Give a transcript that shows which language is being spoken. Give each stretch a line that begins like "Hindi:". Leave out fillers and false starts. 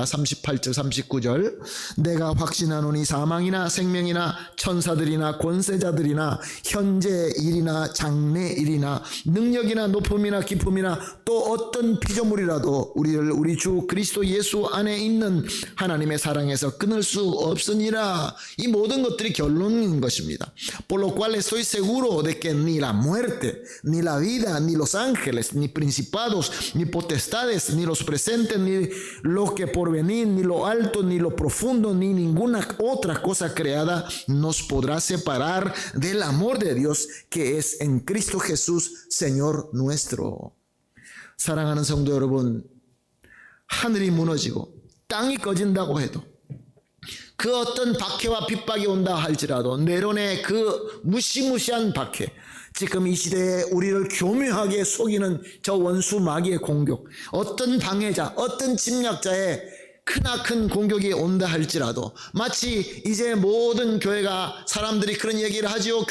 Korean: 38절 39절. 내가 확신하노니 사망이나 생명이나 천사들이나 권세자들이나 현재 일이나 장래 일이나 능력이나 높음이나 깊음이나 또 어떤 피조물이라도 우리를 우리 주 그리스도 예수 안에 있는 하나님의 사랑에서 끊을 수 없으니라. 이 모든 것들이 결론인 것입니다.
Spanish: Por lo cual estoy seguro de que ni la muerte, ni la vida, ni los ángeles, ni principados, ni potestades, ni los presentes, ni lo que por venir, ni lo alto, ni lo profundo, ni ninguna otra cosa creada nos podrá separar del amor de Dios que es en Cristo Jesús, Señor nuestro.
Korean: 사랑하는 성도 여러분, 하늘이 무너지고 땅이 꺼진다고 해도, 그 어떤 박해와 핍박이 온다 할지라도, 네론의 그 무시무시한 박해, 지금 이 시대에 우리를 교묘하게 속이는 저 원수 마귀의 공격, 어떤 방해자, 어떤 침략자의 크나큰 공격이 온다 할지라도, 마치 이제 모든 교회가 사람들이 그런 얘기를 하지요.